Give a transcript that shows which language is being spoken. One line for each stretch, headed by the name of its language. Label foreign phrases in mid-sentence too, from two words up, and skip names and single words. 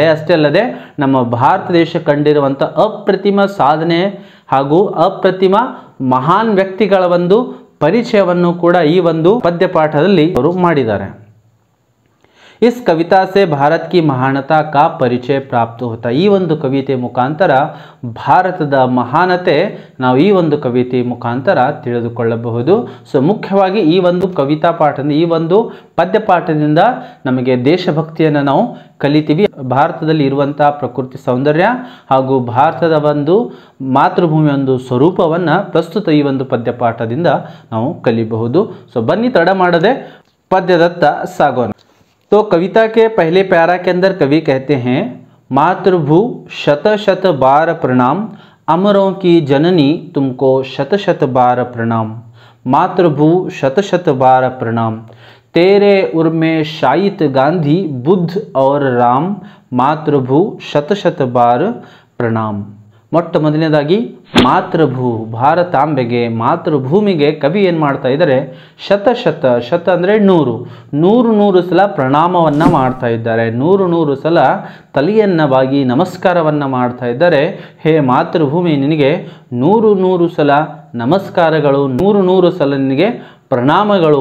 Kannada: ಅಷ್ಟೇ ಅಲ್ಲದೆ ನಮ್ಮ ಭಾರತ ದೇಶ ಕಂಡಿರುವಂಥ ಅಪ್ರತಿಮ ಸಾಧನೆ ಹಾಗೂ ಅಪ್ರತಿಮ ಮಹಾನ್ ವ್ಯಕ್ತಿಗಳ ಒಂದು ಪರಿಚಯವನ್ನು ಕೂಡ ಈ ಒಂದು ಪದ್ಯಪಾಠದಲ್ಲಿ ಅವರು ಮಾಡಿದ್ದಾರೆ.
Hindi: इस कविता से भारत की महानता का परिचय प्राप्त होता है।
Kannada: ಈ ಒಂದು ಕವಿತೆ ಮುಖಾಂತರ ಭಾರತದ ಮಹಾನತೆ ನಾವು ಈ ಒಂದು ಕವಿತೆ ಮುಖಾಂತರ ತಿಳಿದುಕೊಳ್ಳಬಹುದು. ಸೊ ಮುಖ್ಯವಾಗಿ ಈ ಒಂದು ಕವಿತಾ ಪಾಠದಿಂದ, ಈ ಒಂದು ಪದ್ಯ ಪಾಠದಿಂದ ನಮಗೆ ದೇಶಭಕ್ತಿಯನ್ನು ನಾವು ಕಲಿತೀವಿ. ಭಾರತದಲ್ಲಿ ಇರುವಂತಹ ಪ್ರಕೃತಿ ಸೌಂದರ್ಯ ಹಾಗೂ ಭಾರತದ ಒಂದು ಮಾತೃಭೂಮಿ ಒಂದು ಸ್ವರೂಪವನ್ನು ಪ್ರಸ್ತುತ ಈ ಒಂದು ಪದ್ಯ ಪಾಠದಿಂದ ನಾವು ಕಲಿಬಹುದು. ಸೊ ಬನ್ನಿ ತಡ ಮಾಡದೆ पद्यदत्त सागौन।
Hindi: तो कविता के पहले प्यारा के अंदर कवि कहते हैं, मातृभू शत शत बार प्रणाम, अमरों की जननी तुमको शत शत बार प्रणाम। मातृभू शत शत बार प्रणाम, तेरे उर में शायित गांधी बुद्ध और राम। मातृभू शत शत बार प्रणाम।
Kannada: ಮೊಟ್ಟ ಮೊದಲನೇದಾಗಿ ಮಾತೃಭೂ ಭಾರತಾಂಬೆಗೆ, ಮಾತೃಭೂಮಿಗೆ ಕವಿ ಏನು ಮಾಡ್ತಾ ಇದ್ದಾರೆ, ಶತ ಅಂದರೆ ನೂರು ಸಲ ಪ್ರಣಾಮವನ್ನು ಮಾಡ್ತಾ ಇದ್ದಾರೆ. ನೂರು ಸಲ ತಲೆಯನ್ನು ಬಾಗಿ ನಮಸ್ಕಾರವನ್ನು ಮಾಡ್ತಾ ಇದ್ದಾರೆ. ಹೇ ಮಾತೃಭೂಮಿ, ನಿನಗೆ ನೂರು ಸಲ ನಮಸ್ಕಾರಗಳು, ನೂರು ಸಲ ನಿನಗೆ ಪ್ರಣಾಮಗಳು.